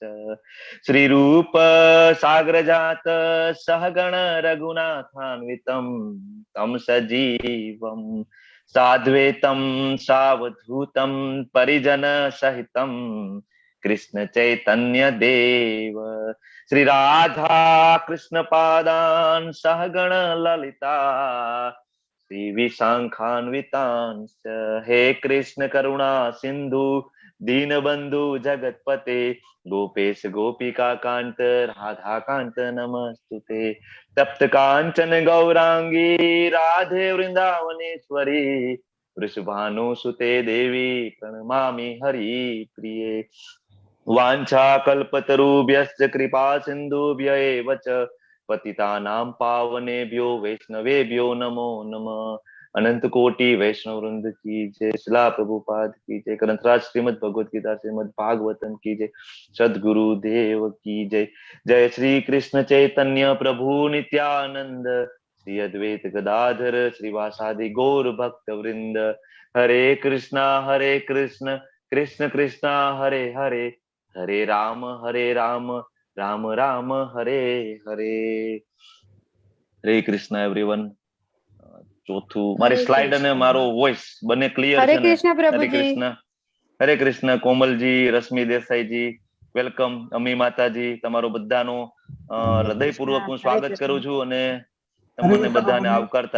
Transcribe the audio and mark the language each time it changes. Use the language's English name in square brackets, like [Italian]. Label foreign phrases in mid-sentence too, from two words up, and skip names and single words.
[Sanskrit] શ્રી રૂપ સાગ્રજાત સહગણ રઘુનાથાન્વિતમ તમ સજીવમ સાદ્વૈતમ સાવધૂતમ પરિજન સહિતમ કૃષ્ણ ચૈતન્ય દેવ શ્રી રાધા કૃષ્ણ પાદાન સહગણ લલિતા શ્રી વિશાખાન્વિતાંશ્ચ. હે કૃષ્ણ કરુણા સિંધુ दीनबंधु जगतपते गोपेश गोपिका कांत राधा कांत नमस्तुते. तप्त कांचन गौरांगी राधे वृंदावनेश्वरी वृषभानुसुते देवी प्रणमामि हरि प्रिये. वांछा कल्पतरुभ्यश्च कृपा सिंधुभ्य एव च पतितानां पावनेभ्यो वैष्णवेभ्यो नमो नमः. अनंत कोटि वैष्णव वृंद की जय. शिला प्रभुपाद की जय. ग्रंथराज श्रीमद भगवत गीता श्रीमद भागवतम की जय. सदगुरु देव की जय. जय श्री कृष्ण चैतन्य प्रभु नित्यानंद, श्री अद्वैत गदाधर श्रीवासादि गौर भक्त वृंद. हरे कृष्णा कृष्ण कृष्णा हरे हरे, हरे राम राम राम हरे हरे. हरे कृष्ण एवरीवन. [Gujarati] ચોથું મારી સ્લાઇડ અને મારો વોઇસ બંને ક્લિયર છે ને? હરે કૃષ્ણ. કોમલજી, રશ્મિ દેસાઈજી, વેલકમ. અમી માતાજી, તમારો બધાનો હૃદયપૂર્વક હું સ્વાગત કરું છું અને તમને બધાને આવકારતા.